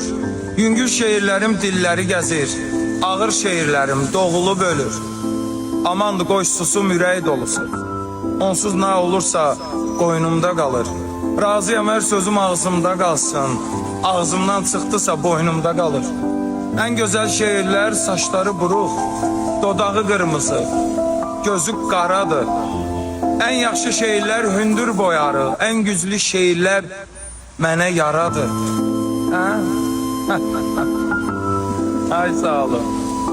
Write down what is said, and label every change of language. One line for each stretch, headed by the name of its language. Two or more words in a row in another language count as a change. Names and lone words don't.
Azerbaijani: Yüngül şehirlərim dilləri gəzir, ağır şehirlərim doğulub ölür. Amandı qoy susum ürək dolusu, onsuz nə olursa qoynumda qalır. Razıyam hər sözüm ağzımda qalsın, ağzımdan çıxdısa boynumda qalır.
Turkish: En güzel şehirler saçları buruk, dodağı kırmızı,
Azerbaijani: gözü qaradır. En yaxşı şehirler hündür boyarı, en güzlü şehirler mənə yaradır. Ay sağ olun.